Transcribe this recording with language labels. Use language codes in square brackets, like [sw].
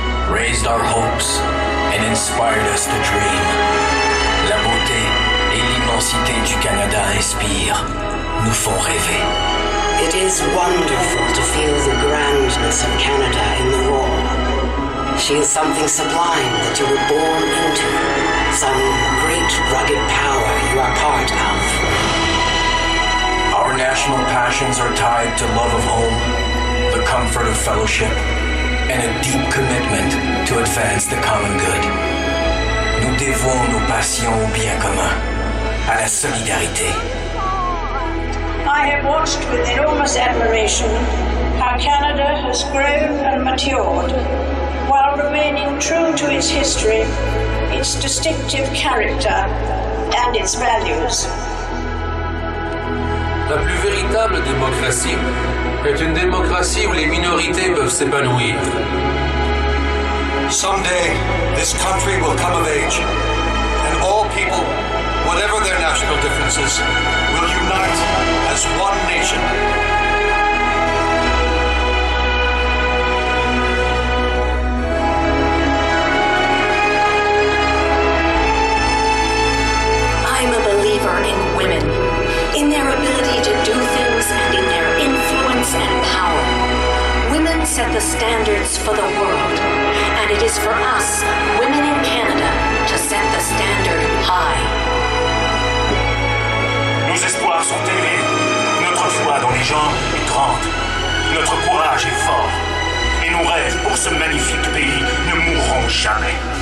[en] Raised our hopes and inspired us to dream. [fr] La beauté et l'immensité du Canada inspirent, nous font rêver. [en] It is wonderful to feel the grandness of Canada in the raw. She is something sublime that you were born into, some great rugged power you are part of. Our national passions are tied to love of home, the comfort of fellowship, and a deep commitment to advance the common good. [fr] Nous dévouons nos passions au bien commun, à la solidarité. [en] I have watched with enormous admiration how Canada has grown and matured while remaining true to its history, its distinctive character, and its values. [fr] La plus véritable démocratie est une démocratie où les minorités peuvent s'épanouir. [en] Someday, this country will come of age, and all people, whatever their national differences, will unite as one nation. I'm a believer in women, in their ability to do things and in their influence and power. Women set the standards for the world, and it is for us, women in Canada, to set the standard high. [fr] Nos espoirs sont élevés, notre foi dans les gens est grande, notre courage est fort, et nos rêves pour ce magnifique pays ne mourront jamais.